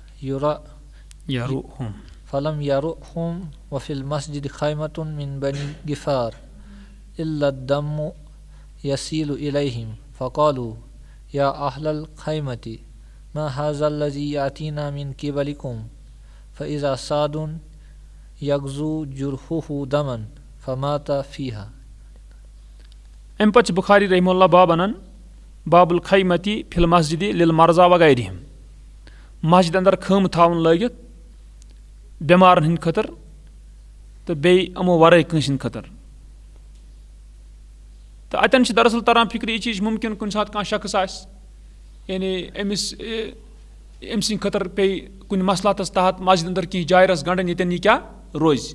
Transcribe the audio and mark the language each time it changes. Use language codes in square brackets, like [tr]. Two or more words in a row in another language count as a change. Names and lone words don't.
[ar] يرؤهم وفي المسجد خيمة من بني غفار إلا الدم يسيل إليهم فقالوا يا أهل الخيمة ما هذا الذي يأتينا من قبلكم فإذا سعد يغزو جرحه دما فمات فيها. [ks] أمہِ پتہٕ چھُ بُخاری رحمہ باب انان [ar] باب الخیمتی فی المسجد للمرضى وغیرہم. [ks] مسجد اندر خٲم تھاوُن لٲگِتھ بٮ۪مارن ہٕنٛدِ خٲطرٕ تہٕ بیٚیہِ یِمو ورٲے کٲنٛسہِ ہٕنٛدِ خٲطرٕ. تہٕ اَتٮ۪ن چھِ دراصل تران فِکرِ یہِ چیٖز مُمکِن کُنہِ ساتہٕ کانٛہہ شخص آسہِ یعنی أمۍ سٕنٛدِ خٲطرٕ پیٚیہِ کُنہِ مصلحتس تحت مسجد اندر کینٛہہ جاے رس گنڈن ییٚتٮ۪ن یہِ کیٛاہ روزِ.